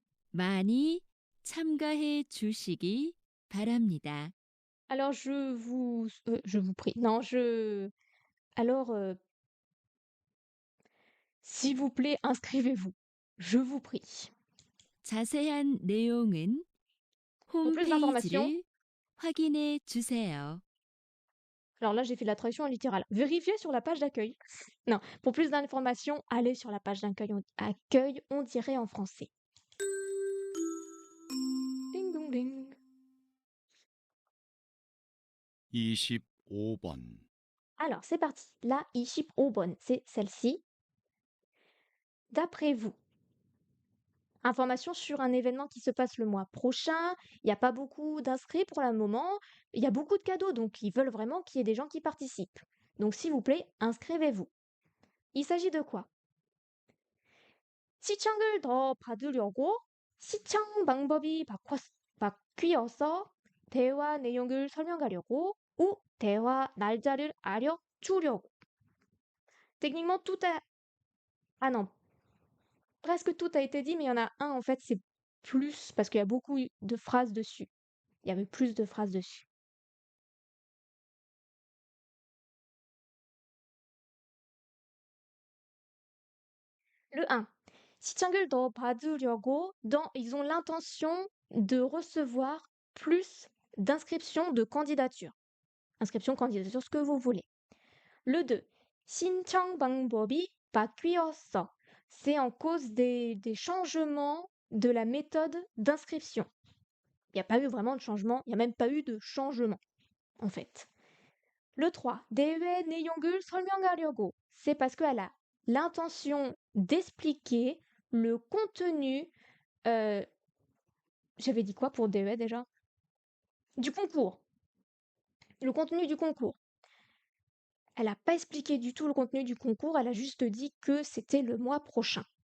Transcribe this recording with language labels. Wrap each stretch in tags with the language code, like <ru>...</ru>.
<ko>많이 참가해 주시기 바랍니다.</ko> <fr>Alors je vous prie. Non, alors, s'il vous plaît, inscrivez-vous. Je vous prie.</fr> <ko>자세한 내용은</ko> <fr>Pour plus d'informations,</fr> <ko>홈페이지를 확인해 주세요.</ko> <fr>alors là, j'ai fait la traduction littérale. Vérifiez sur la page d'accueil. Non, pour plus d'informations, allez sur la page d'accueil, on dirait en français. Ding dong ding.</fr> <ko>25번.</ko> <fr>Alors, c'est parti. La 25번, c'est celle-ci. D'après vous, information sur un événement qui se passe le mois prochain. Il n'y a pas beaucoup d'inscrits pour le moment. Il y a beaucoup de cadeaux, donc ils veulent vraiment qu'il y ait des gens qui participent. Donc, s'il vous plaît, inscrivez-vous. Il s'agit de quoi?</fr> <ko>시청을 더 받으려고 시청 방법이 바뀌어서 대화 내용을 설명하려고 ou 대화 날짜를 알려주려고.</ko> <fr>Techniquement, tout a... Ah non, presque tout a été dit, mais il y en a un, en fait, c'est plus, parce qu'il y a beaucoup de phrases dessus. Il y avait plus de phrases dessus. Le 1.</fr> <ko>시청을 더 받으려고,</ko> <fr>ils ont l'intention de recevoir plus d'inscriptions de candidatures. Inscription, candidature, ce que vous voulez. Le 2.</fr> <ko>신청 방법이 바뀌었어.</ko> <fr>C'est en cause des changements de la méthode d'inscription. Il n'y a pas eu vraiment de changement, il n'y a même pas eu de changement, en fait. Le 3.</fr> <ko>대회 내용을 설명하려고.</ko> <fr>C'est parce qu'elle a l'intention d'expliquer le contenu. J'avais dit quoi pour 대회 déjà? Du concours. Le contenu du concours. Elle n'a pas expliqué du tout le contenu du concours, elle a juste dit que c'était le mois prochain.</fr>